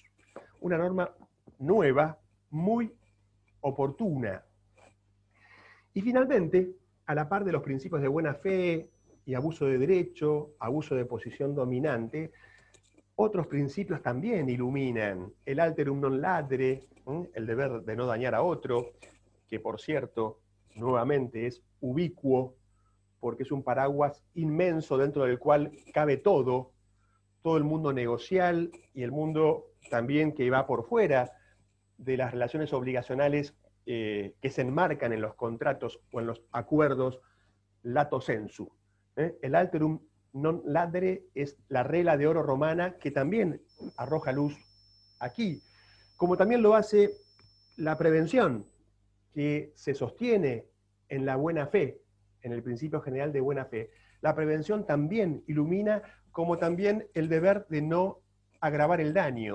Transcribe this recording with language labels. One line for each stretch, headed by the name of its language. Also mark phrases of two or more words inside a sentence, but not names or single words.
Spanish: Una norma nueva, muy oportuna. Y finalmente, a la par de los principios de buena fe y abuso de derecho, abuso de posición dominante, otros principios también iluminan el
Latin: alterum non ladere,
Spanish: el deber de no dañar a otro, que por cierto, nuevamente es ubicuo, porque es un paraguas inmenso dentro del cual cabe todo el mundo negocial y el mundo también que va por fuera de las relaciones obligacionales que se enmarcan en los contratos o en los acuerdos
Latin: lato sensu.
Spanish: El
Latin: alterum non ladere
Spanish: es la regla de oro romana que también arroja luz aquí, como también lo hace la prevención, que se sostiene en la buena fe, en el principio general de buena fe. La prevención también ilumina, como también el deber de no agravar el daño.